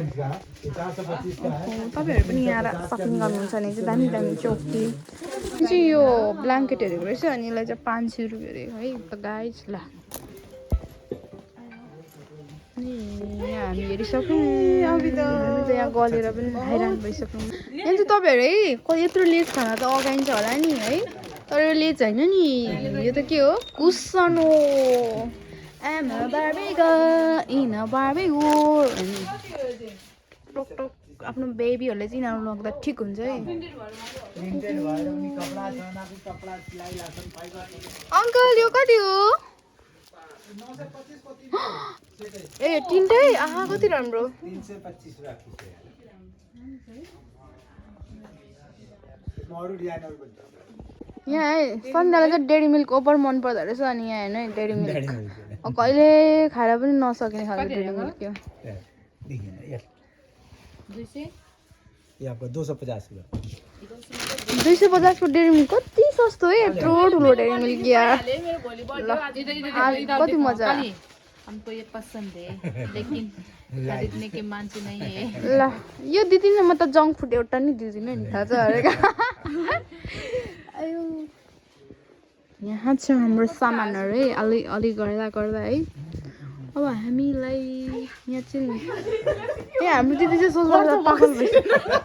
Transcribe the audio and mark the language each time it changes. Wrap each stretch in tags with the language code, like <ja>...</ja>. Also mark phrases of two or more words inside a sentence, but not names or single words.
<ne>तपाईँहरू पनि यहाँ सपिङ गर्नुहुन्छ भने चाहिँ दामी दामी चौकी चाहिँ यो ब्ल्याङ्केट हेरेको रहेछ अनि यसलाई चाहिँ 500 रुपियाँ अरे है त गाइज ल अनि यहाँ हामी हेरिसक्यौँ यहाँ गलेर पनि हैरान भइसक्यौँ यहाँ चाहिँ तपाईँहरू है यत्रो लेज खाना त अगाइन्छ होला नि है तर यो लेज होइन नि यो त के हो कुसन हो</ne> <en>I'm a Barbie girl in a Barbie world</en> <ne>टोक टोक आफ्नो बेबीहरूले चाहिँ यिनीहरू लग्दा ठिक हुन्छ है अङ्कल यो कति हो ए तिनटै आहा कति राम्रो 325 राखिछ अरु डिजाइनहरु पनि छ यहाँ है सन्ध्यालाई चाहिँ डेरी मिल्क ओभर मन पर्दो रहेछ अनि यहाँ हेर्नु है डेरी मिल्क कहिले खाएर पनि नसकिने खालको डेरी मिल्क हो</ne> <hi>ये आपका 250 का</hi> <ne>250 को डेरी मिल्क कति सस्तो है यत्रो ठुलो डेरी मिल्क यार कति मजा</ne> <hi>हमको ये पसंद है लेकिन खरीदने के मान्छे नहीं है</hi> <ne>ल यो दिदिन म त जङ्क फुड एउटा नि दिदिनँ नि थाहा छ हरेका आयो यहाँ छ हाम्रो सामानहरू है अलि अलि गर्दा गर्दा है अब हामीलाई यहाँ चाहिँ ए हाम्रो दिदी चाहिँ सोच्दा पागल भइसक्यो</ne>